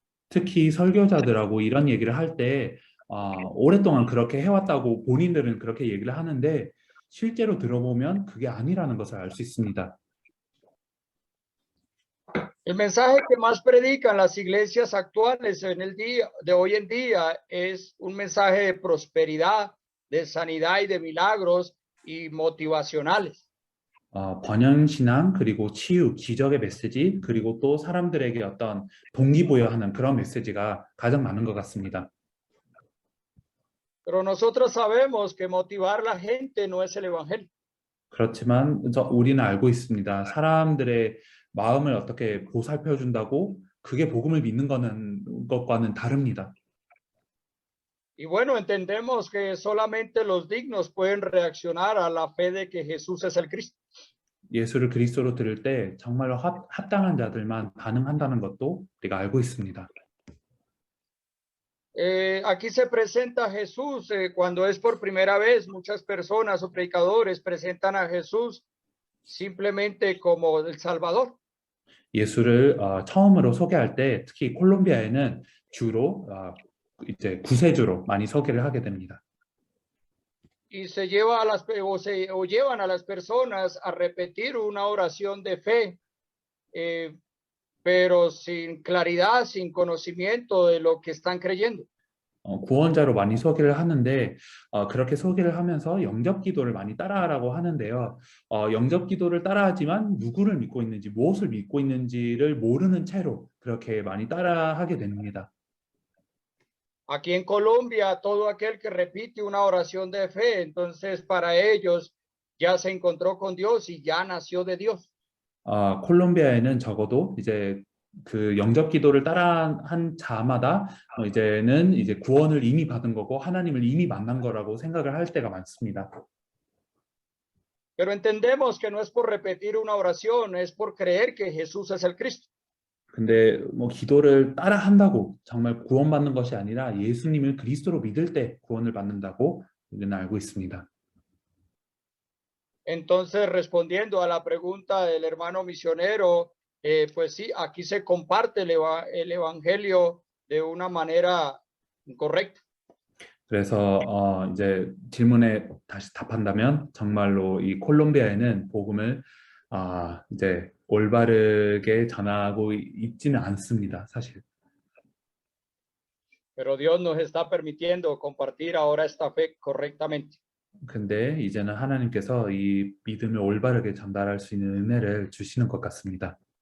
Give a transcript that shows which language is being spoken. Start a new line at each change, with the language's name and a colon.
Korean: 특히 설교자들하고 이런 얘기를 할 때 오랫동안 그렇게 해왔다고 본인들은 그렇게 얘기를 하는데 실제로 들어보면 그게 아니라는 것을 알 수 있습니다.
Spanish: El mensaje que más predican las iglesias actuales en el día de hoy en día es un mensaje de prosperidad, de sanidad y de milagros y motivacionales.
Korean: 번영신앙 그리고 치유, 기적의 메시지 그리고 또 사람들에게 어떤 동기부여하는 그런 메시지가 가장 많은 것 같습니다.
Spanish: Pero nosotros sabemos que motivar a la gente no es el evangelio.
Korean: 그렇지만 우리는 알고 있습니다. 사람들의 마음을 어떻게 보살펴 준다고 그게 복음을 믿는 것과는 다릅니다.
Spanish: Y bueno, entendemos que solamente los dignos pueden reaccionar a la fe de que Jesús es el Cristo.
Korean: 예수를 그리스도로 들을 때 정말로 합당한 자들만 반응한다는 것도 우리가 알고 있습니다.
Spanish: Aquí se presenta a Jesús cuando es por primera vez. Muchas personas o predicadores presentan a Jesús simplemente como el Salvador.
Korean: 예수를 처음으로 소개할 때 특히 콜롬비아에는 주로 이제 구세주로 많이 소개를 하게 됩니다.
Spanish: Y se lleva o llevan a las personas a repetir una oración de fe, pero sin claridad, sin conocimiento de lo que están creyendo.
Korean: 구원자로 많이 소개를 하는데 그렇게 소개를 하면서 영접 기도를 많이 따라하라고 하는데요. 영접 기도를 따라하지만 누구를 믿고 있는지, 무엇을 믿고 있는지를 모르는 채로 그렇게 많이 따라하게 됩니다.
Spanish: Aquí en Colombia, todo aquel que repite una oración de fe, entonces para ellos ya se encontró con Dios y ya nació de Dios.
Korean: 콜롬비아에는 적어도 이제 그 영접 기도를 따라한 자마다 이제는 이제 구원을 이미 받은 거고 하나님을 이미 만난 거라고 생각을 할 때가 많습니다.
Spanish: Pero entendemos que no es por repetir una oración, es por creer que Jesús es el Cristo.
Korean: 근데 뭐 기도를 따라 한다고 정말 구원받는 것이 아니라 예수님을 그리스도로 믿을 때 구원을 받는다고 우리는 알고 있습니다.
Spanish: Entonces, respondiendo a la pregunta del hermano misionero, pues sí, aquí se comparte el evangelio de una manera correcta.
Korean: 그래서 이제 질문에 다시 답한다면 정말로 이 콜롬비아에는 복음을 이제 올바르게 전하고 있지는 않습니다, 사실.
Spanish: Pero Dios nos está permitiendo compartir ahora esta fe correctamente.
Korean: 근데 이제는 하나님께서 이 믿음을 올바르게 전달할 수 있는 은혜를 주시는 것 같습니다.